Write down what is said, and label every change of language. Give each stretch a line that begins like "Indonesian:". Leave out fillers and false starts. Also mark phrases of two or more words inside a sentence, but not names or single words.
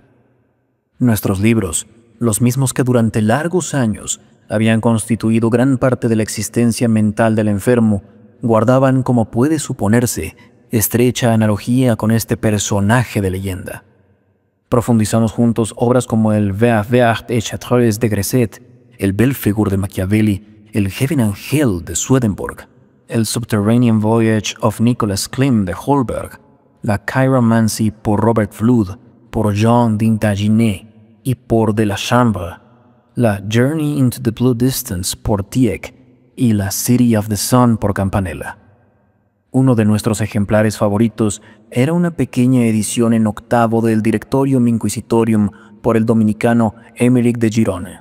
Spanish: Nuestros libros, los mismos que durante largos años habían constituido gran parte de la existencia mental del enfermo, guardaban, como puede suponerse, estrecha analogía con este personaje de leyenda. Profundizamos juntos obras como el Ver et Chartres de Gresset, el Belphegor de Machiavelli, el Heaven and Hell de Swedenborg, el Subterranean Voyage of Nicholas Klim de Holberg, la Chiromancy por Robert Flood, por Jean d'Intaginet y por de la Chambre, la Journey into the Blue Distance por Tieck y la City of the Sun por Campanella. Uno de nuestros ejemplares favoritos era una pequeña edición en octavo del Directorium Inquisitorium por el dominicano Émeric de Girone.